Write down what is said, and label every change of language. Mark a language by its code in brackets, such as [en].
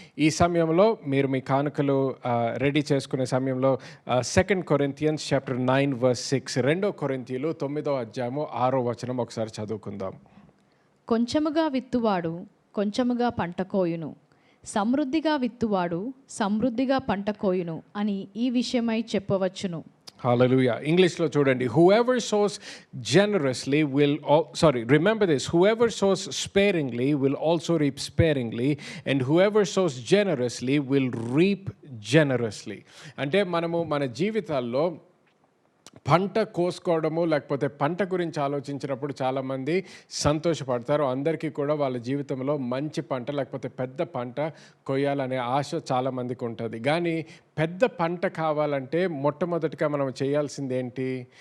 [te] ఈ సమయంలో మీరు మీ కానుకలు రెడీ చేసుకునే సమయంలో 2 Corinthians chapter 9 verse 6, 2 కొరింథీయులు 9వ అధ్యాయము 6వ వచనం ఒకసారి చదువుకుందాం. కొంచెముగా విత్తువాడు కొంచెముగా పంట కోయును, సమృద్ధిగా విత్తువాడు సమృద్ధిగా పంట కోయును అని ఈ విషయమై చెప్పవచ్చును. Hallelujah. ఇంగ్లీష్లో చూడండి. [en] Whoever sows generously will, remember this, whoever sows sparingly will also reap sparingly, and whoever sows generously will reap generously. [te] అంటే మనము మన జీవితాల్లో పంట కోసుకోవడము లేకపోతే పంట గురించి ఆలోచించినప్పుడు చాలామంది సంతోషపడతారు. అందరికీ కూడా వాళ్ళ జీవితంలో మంచి పంట లేకపోతే పెద్ద పంట కొయ్యాలనే ఆశ చాలామందికి ఉంటుంది. కానీ పెద్ద పంట కావాలంటే మొట్టమొదటిగా మనం చేయాల్సింది ఏంటి?